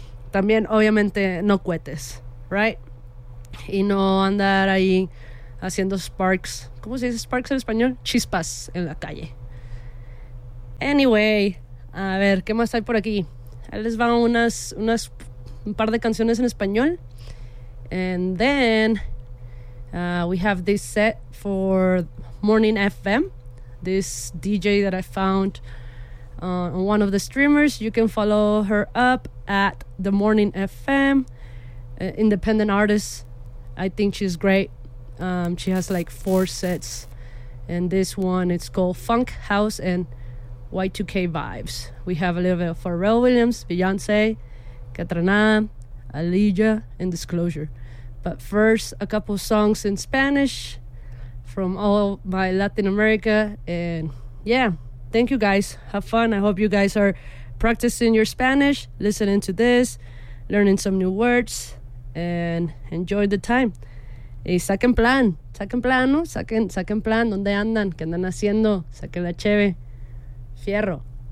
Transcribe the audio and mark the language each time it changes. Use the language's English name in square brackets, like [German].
[Spanish] También, obviamente, no cohetes, right? Y no andar ahí haciendo sparks. ¿Cómo se dice sparks en español? Chispas en la calle. Anyway, a ver, ¿qué más hay por aquí? Ahí les va un par de canciones en español. [English] And then we have this set for Morning FM, this DJ that I found on one of the streamers. You can follow her up at The Morning FM, independent artist. I think she's great. She has like 4 sets, and this one, it's called Funk House and Y2K Vibes. We have a little bit of Pharrell Williams, Beyonce, Catrana, Aaliyah, and Disclosure. But first, a couple songs in Spanish from all my Latin America. And yeah, thank you guys. Have fun. I hope you guys are practicing your Spanish, listening to this, learning some new words, and enjoy the time. [Spanish] Y saquen plan, ¿no? Saquen plan, ¿dónde andan? ¿Qué andan haciendo? Saquen la cheve. Fierro.